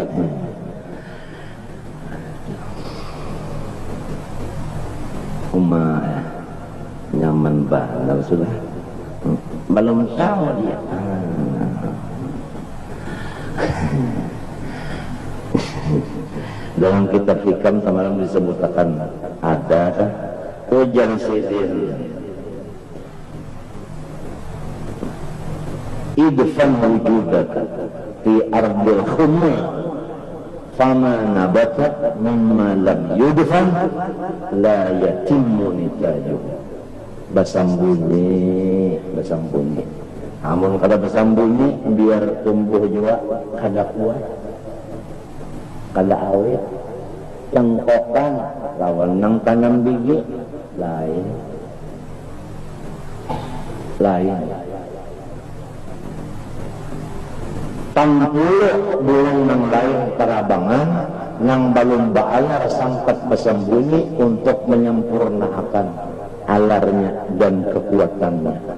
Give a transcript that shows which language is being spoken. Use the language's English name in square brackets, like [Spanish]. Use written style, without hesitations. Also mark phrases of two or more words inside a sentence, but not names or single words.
[Banjar] Nyaman banget sudah. Belum tahu dia. Dalam kitab hikam semalam disebutkan ada kan ujar sidin [Arabic] ادفن وجودك في أرض الخمول فما نبت مما لم يدفن لا يتم نتاجه. [Banjar] Basambunyi amun kada basambunyi biar tumbuh juga kada kuat kada awet. Cengkokan lawan nang tanam biji lain tampuluk bulung nang lain terabangan nang balum baalar sangkat basambunyi [Indonesian] untuk menyempurnakan alarnya dan kekuatannya.